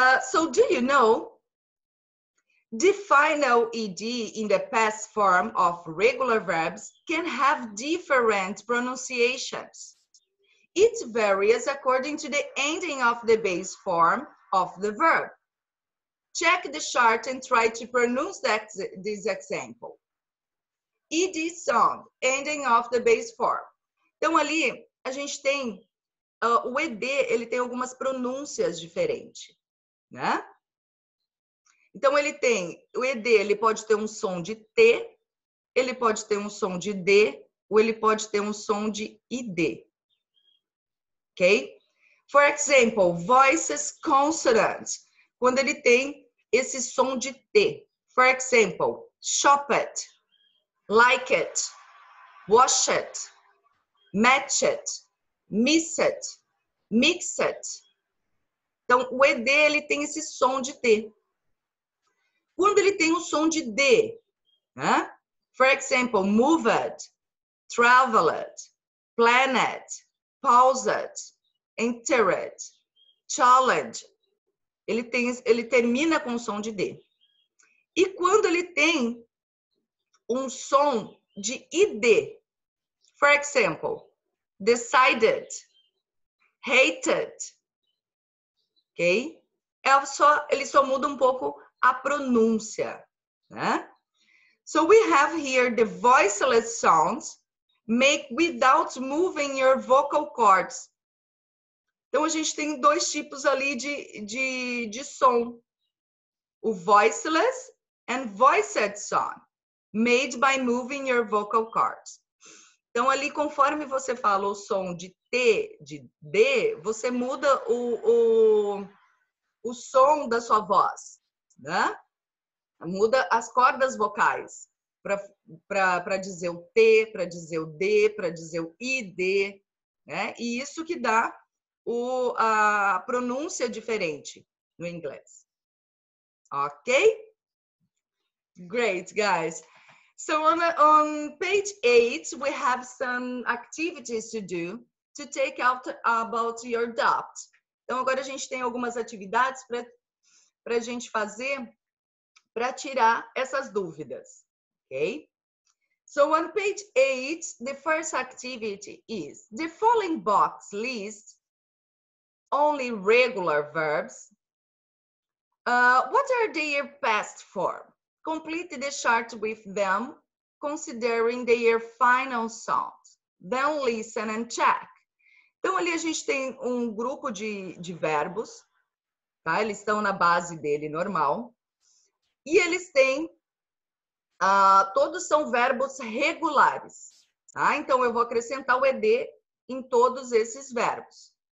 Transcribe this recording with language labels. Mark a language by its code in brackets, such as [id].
[en] So do you know the final ed in the past form of regular verbs can have different pronunciations. It varies according to the ending of the base form of the verb. Check the chart and try to pronounce this example. Ed sound, ending of the base form. [pt] Então, ali, a gente tem o ED, ele tem algumas pronúncias diferentes, né? Então, ele tem, o ED, ele pode ter um som de T, ele pode ter um som de D, ou ele pode ter um som de ID. [en] Ok? For example, voices consonants, [pt] quando ele tem esse som de T. [en] For example, shop it, like it, wash it, match it, miss it, mix it. [pt] Então, o ED, ele tem esse som de T. Quando ele tem o som de D, né? [en] For example, move it, travel it, plan it, pause it, enter it, challenge. [pt] Ele termina com o som de D. E quando ele tem um som de ID, [en] for example, decided, hated, ok? [pt] Ele só muda um pouco a pronúncia, né? [en] So we have here the voiceless sounds make without moving your vocal cords. [pt] Então, a gente tem dois tipos ali de som. [en] O voiceless and voiced sound, made by moving your vocal cords. [pt] Então, ali, conforme você fala o som de T, de D, você muda o som da sua voz, né? Muda as cordas vocais para dizer o T, para dizer o D, para dizer o ID, né? E isso que dá a pronúncia diferente no inglês. [en] Ok? Great, guys. So on page 8, we have some activities to do. to take out about your doubt. [pt] Então, agora a gente tem algumas atividades para a gente fazer para tirar essas dúvidas, ok? [en] So on page 8, the first activity is the following box lists only regular verbs. What are their past form? Complete the chart with them, considering their final sound. Then listen and check. [pt] Então, ali a gente tem um grupo de verbos, tá? Eles estão na base dele normal. E eles têm, todos são verbos regulares, tá? Então, eu vou acrescentar o ED em todos esses verbos.